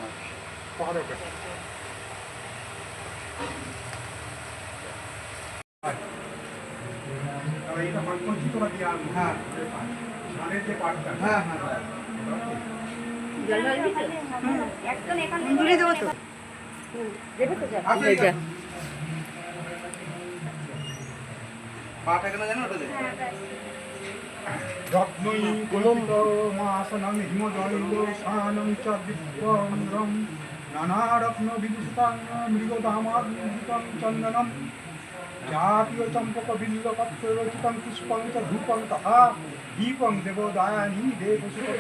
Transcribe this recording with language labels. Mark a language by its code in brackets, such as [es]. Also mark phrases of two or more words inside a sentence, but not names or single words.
[bn] হ্যাঁ হ্যাঁ হ্যাঁ। একজন এখানে তুলে দেবো তো দেবে তো আছে, আছে। পাটা কেন জানো ওটা দেখো। [sa] রত্নই কুলম্বমাসনং হিমজৈব শানং চ দিব্যন্দ্রম নানারত্ন বিভূষিতাং মৃগদামাদিতং চন্দনম জাতীয় চম্পক বিল্ল পত্ররচিতং পুষ্পং চ ধূপং তথা দীপং দেবদায়ানি দেবসুতে